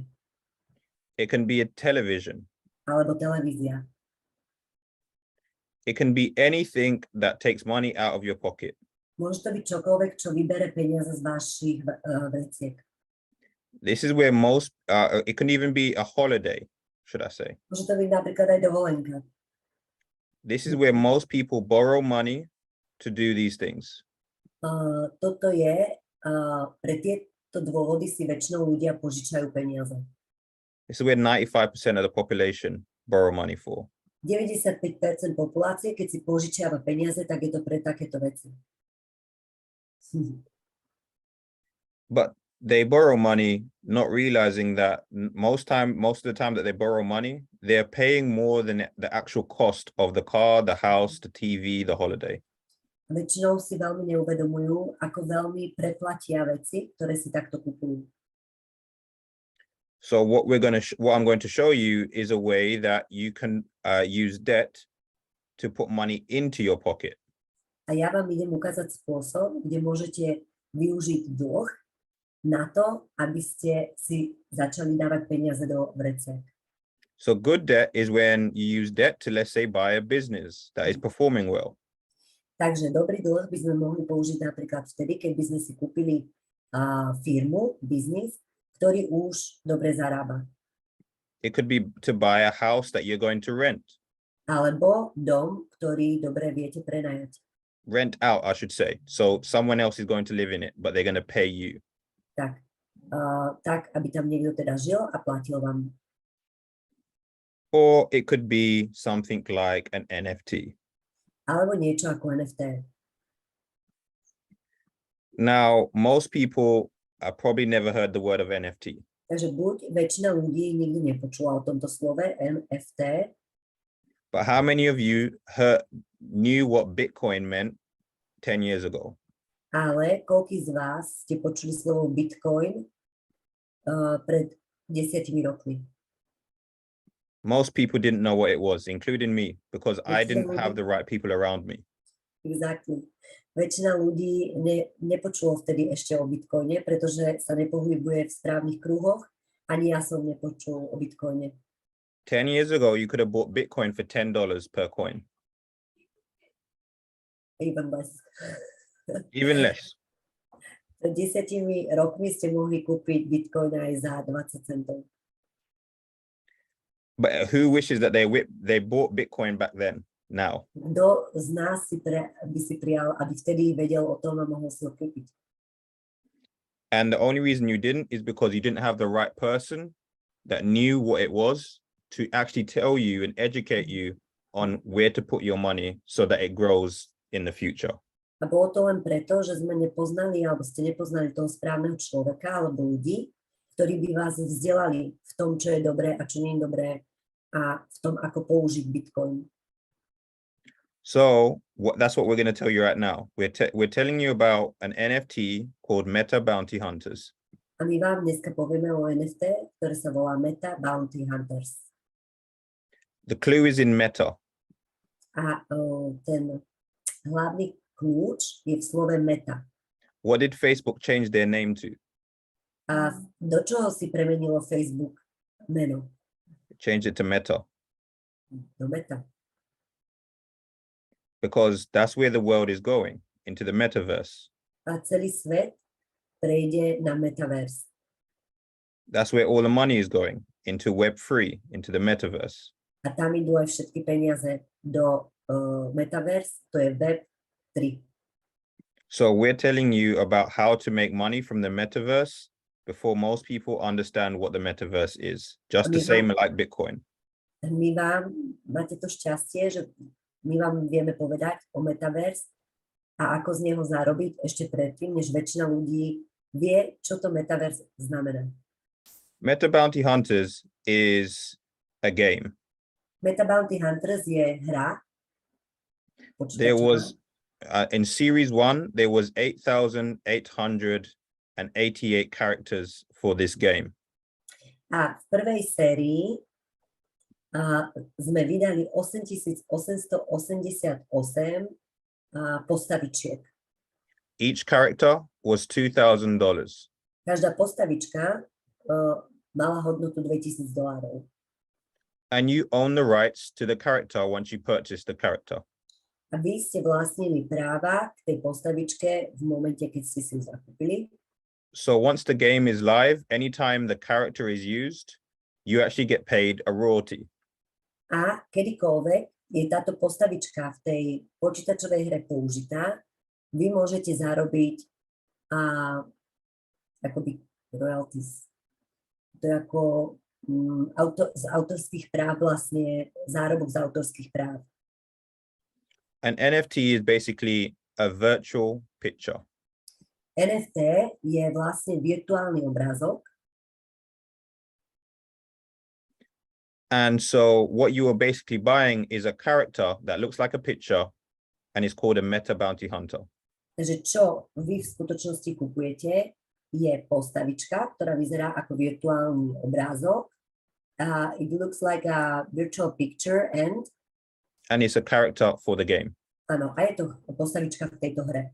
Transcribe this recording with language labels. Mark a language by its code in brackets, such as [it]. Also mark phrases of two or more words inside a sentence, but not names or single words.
[en] It can be a television. [sk] Alebo televízia. [en] It can be anything that takes money out of your pocket. [sk] Môže to byť čokoľvek, čo vybere peniaze z vašich vreciek. [en] This is where it can even be a holiday, should I say. [sk] Môže to byť napríklad aj dovolenka. [en] This is where most people borrow money to do these things. [sk] Toto je, pre tieto dôvody si väčšinou ľudia požičajú peniaze. [en] This is where 95% of the population borrow money for. [sk] 95% populácie, keď si požičiava peniaze, tak je to pre takéto veci. [en] But they borrow money not realizing that most of the time that they borrow money, they're paying more than the actual cost of the car, the house, the TV, the holiday. [sk] Väčšinou si veľmi neuvedomujú, ako veľmi preplatia veci, ktoré si takto kupujú. [en] So what I'm going to show you is a way that you can use debt to put money into your pocket. [sk] A ja vám idem ukázať spôsob, kde môžete využiť dlh na to, aby ste si začali dávať peniaze do vreciek. [en] So good debt is when you use debt to, let's say, buy a business that is performing well. [sk] Takže dobrý dlh by sme mohli použiť napríklad vtedy, keď by sme si kúpili firmu, biznis, ktorý už dobre zarába. [en] It could be to buy a house that you're going to rent. [sk] Alebo dom, ktorý dobre viete prenajať. [en] Rent out, I should say. So someone else is going to live in it, but they're going to pay you. [sk] Tak, aby tam niekto teda žil a platil vám. [en] Or it could be something like an NFT. [sk] Alebo niečo ako NFT. [en] Now, most people have probably never heard the word of NFT. [sk] Takže buď väčšina ľudí nikdy nepočula o tomto slove NFT. [en] But how many of you knew what Bitcoin meant 10 years ago? [sk] Ale koľký z vás ste počuli slovo Bitcoin pred 10 rokmi? [en] Most people didn't know what it was, including me, because I didn't have the right people around me. Exactly. [sk] Väčšina ľudí nepočulo vtedy ešte o Bitcoine, pretože sa nepohybuje v správnych kruhoch. Ani ja som nepočul o Bitcoine. [en] 10 years ago, you could have bought Bitcoin for $10 per coin. Even less. Even less. [sk] Pred 10 rokmi ste mohli kúpiť Bitcoin aj za 20 centov. [en] But who wishes that they bought Bitcoin back then, now? [sk] Kto z nás by si prijal, aby vtedy vedel o tom a mohol si ho kúpiť? [en] And the only reason you didn't is because you didn't have the right person that knew what it was to actually tell you and educate you on where to put your money so that it grows in the future. [sk] A bolo to len preto, že sme nepoznali, alebo ste nepoznali toho správneho človeka alebo ľudí, ktorí by vás vzdelali v tom, čo je dobré a čo nie je dobré a v tom, ako použiť Bitcoin. [en] So that's what we're going to tell you right now. We're telling you about an NFT called Meta Bounty Hunters. [sk] A my vám dneska povieme o NFT, ktoré sa volá Meta Bounty Hunters. [en] The clue is in meta. [sk] A ten hlavný kľúč je v slove meta. [en] What did Facebook change their name to? [sk] A do čoho si premenilo Facebook meno? [en] Change it to Meta. [sk] Do meta. [en] Because that's where the world is going, into the metaverse. [sk] A celý svet prejde na metaverse. [en] That's where all the money is going, into Web3, into the metaverse. [sk] A tam idú aj všetky peniaze do metaverse, to je Web 3. [en] So we're telling you about how to make money from the metaverse before most people understand what the metaverse is. Just the same like Bitcoin. [sk] My vám, máte to šťastie, že my vám vieme povedať o metaverse a ako z neho zarobiť ešte predtým, než väčšina ľudí vie, čo to metaverse znamená. [en] Meta Bounty Hunters is a game. [sk] Meta Bounty Hunters je hra. [en] There was in series 1, there was 8,888 characters for this game. [sk] A v prvej sérii sme vydali 8,888 postavičiek. [en] Each character was $2,000. [sk] Každá postavička mala hodnotu $2,000. [en] And you own the rights to the character once you purchase the character. [sk] A vy ste vlastnili práva k tej postavičke v momente, keď ste si ju zakúpili. [en] So once the game is live, anytime the character is used, you actually get paid a royalty. [sk] A kedykoľvek je táto postavička v tej počítačovej hre použitá, vy môžete zarobiť akoby royalties. To je ako z autorských práv vlastne zárobok z autorských práv. [en] An NFT is basically a virtual picture. [sk] NFT je vlastne virtuálny obrázok. [en] And so what you are basically buying is a character that looks like a picture and is called a Meta Bounty Hunter. Takže čo vy v skutočnosti kupujete, je postavička, ktorá vyzerá ako virtuálny obrázok. It looks like a virtual picture and it's a character for the game. [sk] Áno, a je to postavička v tejto hre.